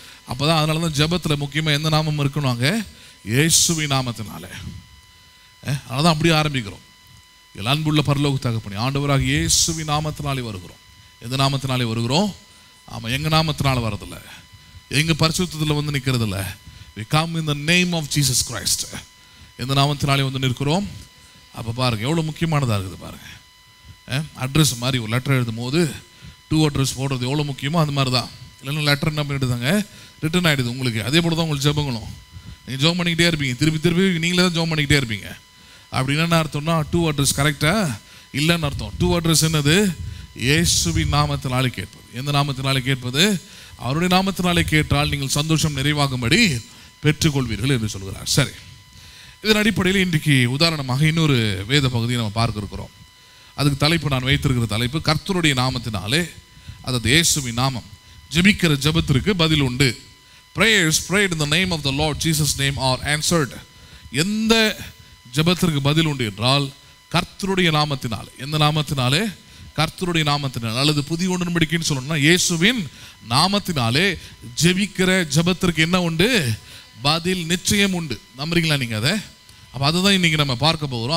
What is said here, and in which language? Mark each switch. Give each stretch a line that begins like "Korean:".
Tamil: அப்போதான், அதனால தான் ஜெபத்தில் முக்கியமாக எந்த நாமம் இருக்கணுங்க? இயேசுவின் நாமத்தினாலே. அதனால தான் அப்படியே ஆரம்பிக்கிறோம். அன்புள்ள பரலோக தகப்பனே, ஆண்டவராக இயேசுவின் நாமத்தினாலே வருகிறோம். எந்த நாமத்தினாலே வருகிறோம்? ஆமாம், எங்கள் நாமத்தினால வரதில்லை, எங்கள் பரிசுத்தத்தில் வந்து நிற்கிறதில்ல.
English: We come in the name of Jesus Christ.
Tamil: எந்த நாமத்தினாலே வந்து நிற்கிறோம்? அப்போ பாருங்கள் எவ்வளோ முக்கியமானதாக இருக்குது பாருங்கள். அட்ரஸ் மாதிரி ஒரு லெட்டர் எழுதும் போது டூ அட்ரஸ் போடுறது எவ்வளோ முக்கியமோ அது மாதிரி தான். இல்லைன்னா லெட்டர் என்ன பண்ணிடுதாங்க, ரிட்டர்ன் ஆகிடுது உங்களுக்கு. அதே போல் தான் உங்களுக்கு ஜெபங்களும். நீங்கள் ஜோம் பண்ணிக்கிட்டே இருப்பீங்க, திருப்பி திருப்பி நீங்களே தான் ஜோம் பண்ணிக்கிட்டே இருப்பீங்க. அப்படின்னா என்ன அர்த்தம்னா, டூ அட்ரஸ் கரெக்டாக இல்லைன்னு அர்த்தம். டூ அட்ரஸ் என்னது? இயேசுவின் நாமத்தினாலே கேட்பது. எந்த நாமத்தினாலே கேட்பது? அவருடைய நாமத்தினாலே கேட்டால் நீங்கள் சந்தோஷம் நிறைவாகும்படி பெற்றுக்கொள்வீர்கள் என்று சொல்கிறார். சரி, இதன் அடிப்படையில் இன்றைக்கு உதாரணமாக இன்னொரு வேத பகுதியை நம்ம பார்க்க இருக்கிறோம். அதுக்கு தலைப்பு, நான் வைத்திருக்கிற தலைப்பு, கர்த்தருடைய நாமத்தினாலே, அதாவது இயேசுவின் நாமம், ஜெபிக்கிற ஜெபத்திற்கு பதில் உண்டு.
English: prayers prayed in the name of the Lord Jesus name are answered.
Tamil: எந்த ஜெபத்திற்கு பதில் உண்டு என்றால் கர்த்தருடைய நாமத்தினாலே. எந்த நாமத்தினாலே? கர்த்தருடைய நாமத்தினாலே. அல்லது புதிய உடன்படிக்கைன்னு சொல்லணும்னா இயேசுவின் நாமத்தினாலே ஜெபிக்கிற ஜெபத்திற்கு என்ன உண்டு? பதில் நிச்சயம் உண்டு. நம்புறீங்களா நீங்கள் அதை? அப்போ அதுதான் இன்றைக்கி நம்ம பார்க்க போகிறோம்.